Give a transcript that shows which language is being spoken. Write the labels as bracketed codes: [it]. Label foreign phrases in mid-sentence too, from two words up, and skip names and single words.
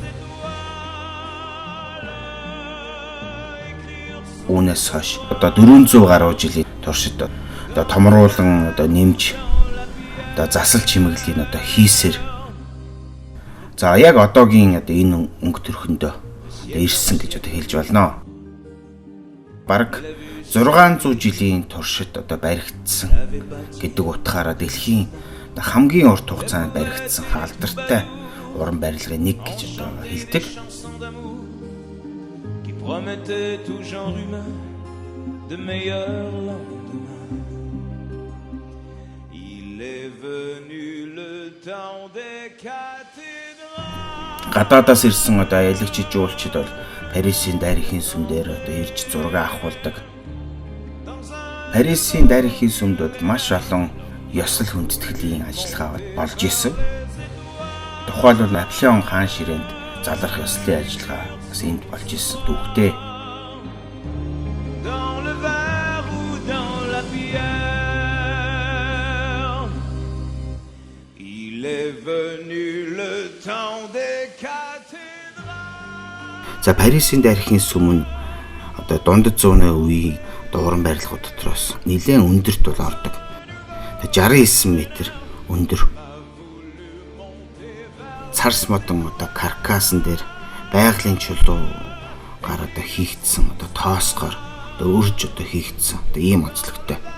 [mn] Үүнээс хойш одоо 400 гаруй жилийн туршид одоо томруулан одоо нэмж одоо засал чимэглэлийн одоо хийсээр за яг одоогийн одоо энэ өнгө төрхөндөө ирсэн гэж одоо хэлж болно. Бараг 600 жилийн туршид одоо баригдсан гэдэг утгаараа дэлхийн хамгийн урт хугацаанд баригдсан алдартай уран барилгын нэг гэж одоо хэлдэг. [fr] Promettait tout genre humain de meilleurs lendemains. Il est venu le temps des cathédrales. [mn] Гадаадаас ирсэн одоо аялагч жуулчид бол Парисын дайрхийн сүм дээр одоо ирж зураг авахулдаг. Парисын дайрхийн сүмд бол маш олон ёслол хүндэтгэлийн ажиллагаа болж исэн. Тухайлбал Наполеон хаан ширээнд залрах ёслолын ажиллагаа энд болж исэн түүхтэй. [fr] Dans le verre ou dans la pierre, il est venu le temps des cathédrales. [mn] За Парисын дайрхийн сүм нь одоо дундад зууны үеийн уран барилгууд дотроос нэлээд өндөрт бол ордог. 69 м өндөр. Царс модон одоо каркасан дээр байгалийн чулуу гар одоо хийгдсэн одоо тоосгоор одоо өрж одоо хийгдсэн одоо ийм онцлогтой.